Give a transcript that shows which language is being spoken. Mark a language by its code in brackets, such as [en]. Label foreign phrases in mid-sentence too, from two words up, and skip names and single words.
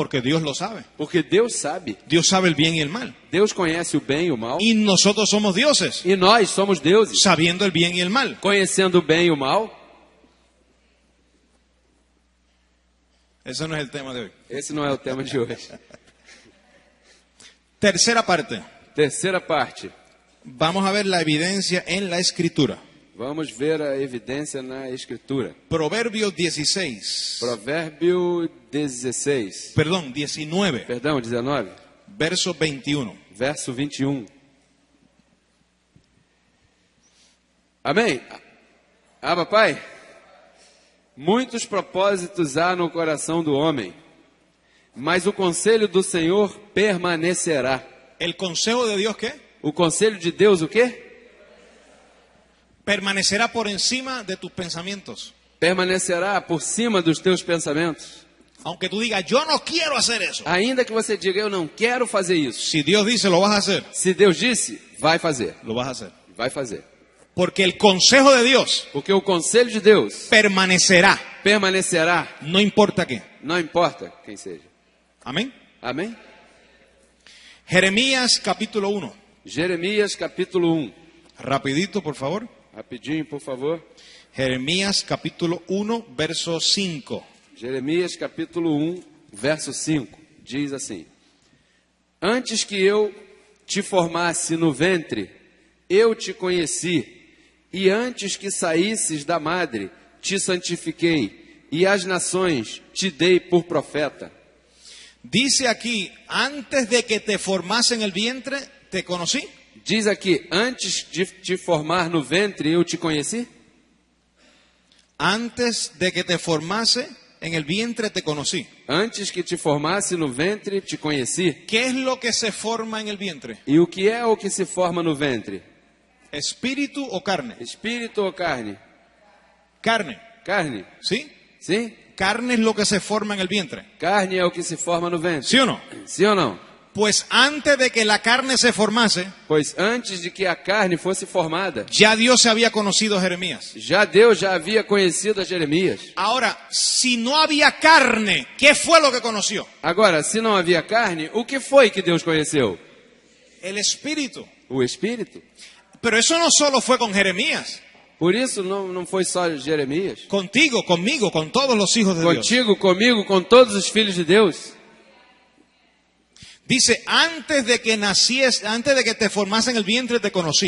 [es] porque Dios lo sabe. [pt] porque Deus sabe. [es] Dios sabe el bien y el mal. [pt] Deus conhece o bem e o mal. [es] Y nosotros somos dioses [pt] E nós somos deuses, [es] sabiendo el bien y el mal. [pt] conhecendo o bem e o mal. [es] Ese no es el tema de hoy. [pt] Esse não é o tema de hoje. [es] Tercera parte. [pt] Terceira parte. [es] Vamos a ver la evidencia en la escritura. [pt] Vamos ver a evidência na Escritura. [es] Proverbios 16. [pt] Provérbio 16. [es] Perdón, 19. [pt] Perdão, 19. [es] Verso 21. [pt] Verso 21. Amém? Ah, papai? Muitos propósitos há no coração do homem, mas o conselho do Senhor permanecerá. [es] El consejo de Dios, ¿qué? [pt] O conselho de Deus, o quê? [es] Permanecerá por encima de tus pensamientos. [pt] Permanecerá por cima dos teus pensamentos. [es] Aunque tú digas, yo no quiero hacer eso. [pt] Ainda que você diga, eu não quero fazer isso. [es] Si Dios dice, lo vas a hacer, [pt] Se Deus disse, vai fazer. [es] lo vas a hacer. [pt] Vai fazer. [es] Porque el consejo de Dios [pt] Porque o conselho de Deus [es] permanecerá, [pt] permanecerá, [es] no importa qué. [pt] não importa quem seja. [es] Amén. [pt] Amém? [es] Jeremías capítulo 1. [pt] Jeremias capítulo 1. [es] Rapidito, por favor. [pt] Rapidinho, por favor. [es] Jeremías capítulo 1, verso 5. [pt] Jeremias capítulo 1, verso 5, diz assim: Antes que eu te formasse no ventre, eu te conheci, e antes que saísses da madre, te santifiquei, e às nações te dei por profeta. [es] Dice aquí, antes de que te formase en el vientre, te conocí. [pt] Diz aqui, antes de te formar no ventre, eu te conheci? [es] Antes de que te formase en el vientre, te conocí. [pt] Antes que te formasse no ventre, te conheci. [es] ¿Qué es lo que se forma en el vientre? [pt] E o que é o que se forma no ventre? [es] ¿Espíritu o carne? [pt] Espírito ou carne? [es] Carne, [pt] Carne, [es] ¿sí? [pt] sim? [es] Carne es lo que se forma en el vientre. [pt] Carne é o que se forma no ventre. [es] ¿Sí o no? [pt] Sim ou não? [es] Pues antes de que la carne se formase, [pt] Pois antes de que a carne fosse formada, [es] ya Dios se había conocido a Jeremías. [pt] Deus já havia conhecido a Jeremias. [es] Ahora, si no había carne, ¿qué fue lo que conoció? [pt] Agora, se não havia carne, o que foi que Deus conheceu? [es] El Espíritu. [pt] O Espírito. [es] Pero eso no solo fue con Jeremías. [pt] Por isso não foi só Jeremias. [es] Contigo, conmigo, con todos los hijos de Dios. [pt] Contigo, comigo, com todos os filhos de Deus. [es] Dice, antes de que te formase en el vientre, te conocí.